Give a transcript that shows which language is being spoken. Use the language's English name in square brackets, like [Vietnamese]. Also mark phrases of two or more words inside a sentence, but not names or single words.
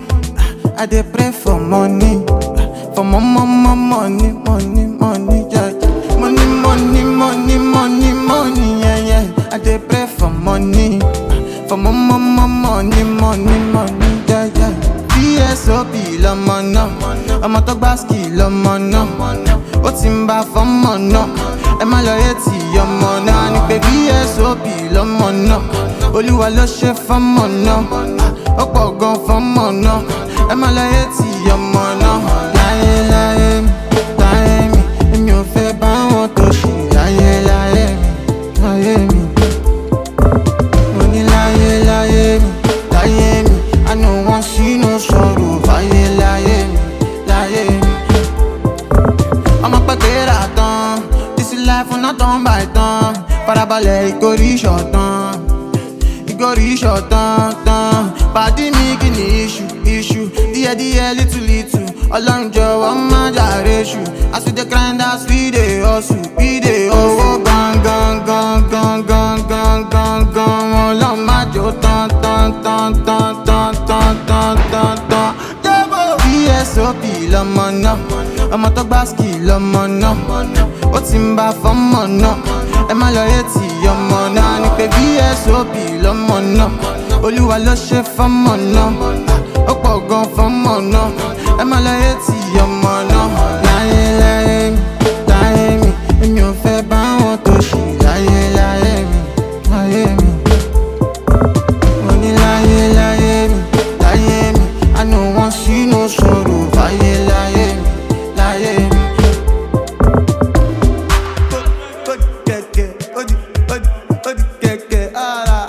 [Nigerian Pidgin] I dey pray for money, for money, money, money, yeah. Money, money, money, money, money, yeah, yeah. I dey pray for money, for money, money, money, yeah, yeah. [Yoruba] VSOP lọmọ náà, ọmọ tó gbá ski lọmọ náà, ó ti ń bá fọ́mọ náà, ẹ má lọ retí ọmọ náà ni pé VSOP lọmọ náà, Olúwa ló ṣe fọ́mọ náà, ó pọ̀ gan fọ́mọ náà, ẹ má lọ retí ọmọ náà. Láyé láyé mi, láyé mi, èmi ò fẹ́ bá wọn tó ṣì láyé láyé mi, láyé mi. Mo ní láyé láyé mi, láyé mi, [Nigerian Pidgin] I no wan see no sorrow. [Yoruba] Láyé láyé mi, láyé mi. Ọmọ pẹ́ kéra tán, [Nigerian Pidgin] this life not turn by turn. [Yoruba] Farabalẹ̀ ìgòrí ṣọ̀tán, ìgòrí ṣọ̀tán tán. Pàdí mi kì ní iṣu, díẹ̀díẹ̀ little. Ọlọ́run jọ̀wọ́ má jàre ṣù. [Nigerian Pidgin] As we dey grind, as we dey hustle, we dey [Yoruba] owó gangan. Ọlọ́run má jò tán. VSOP lọmọ náà, ọmọ tó gbá ski lọmọ náà, ó ti ń bá fọ́mọ náà, ẹ má lọ retí ọmọ náà ni pé VSOP lọmọ náà, Olúwa ló ṣe fọ́mọ náà, ó pọ̀ gan fọ́mọ náà, ẹ má lọ retí ọmọ náà. Láyé láyé mi, láyé mi, èmi ò fẹ́ bá wọn tó ṣì láyé láyé mi, láyé mi. Mo ní láyé láyé mi, láyé mi, [Nigerian Pidgin] I no wan see no sorrow. [Yoruba] Láyé láyé mi, láyé mi. Odi kẹ̀kẹ́, odi kẹ̀kẹ́, ah.